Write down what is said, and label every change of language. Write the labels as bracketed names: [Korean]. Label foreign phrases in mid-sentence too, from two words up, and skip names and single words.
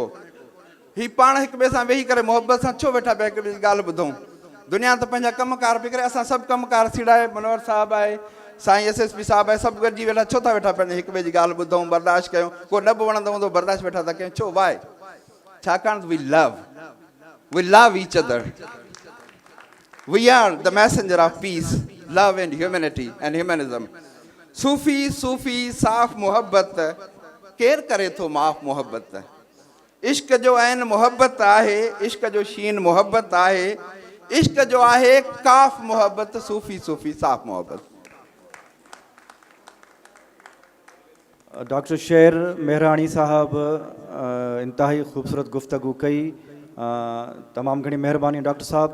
[Sindhi] ही पाण हिक ॿिए सां वेही करे मोहब्बत सां छो वेठा पिया हिक ॿिए जी ॻाल्हि ॿुधूं। दुनिया त पंहिंजा कमकार पई करे, असां सभु कमकार सीड़ाए, मनोहर साहिबु आहे, साईं SSP साहिबु आहे, सभु गॾिजी वेठा, छो था वेठा पंहिंजे हिक ॿिए जी ॻाल्हि ॿुधूं, बर्दाश्त कयूं। को न बि वणंदो हूंदो बर्दाश्त वेठा था कयूं, छो, वाए? [English] छाकाणि we love each other, we are the messenger of peace, love and humanity and humanism. [Sindhi] सूफ़ी सूफ़ी साफ़ मोहब्बत, केरु करे थो माफ़ मोहब्बत। इश्क जो ऐन मोहब्बत आहे, इश्क जो शीन मोहब्बत आहे, इश्क जो आहे काफ़ मोहब्बत, सूफ़ी सूफ़ी साफ़ मोहब्बत। डॉक्टर शेर मेहराणी साहब इंतहाई ख़ूबसूरत गुफ्तगू कई, तमामु घणी महिरबानी डॉक्टर साहब।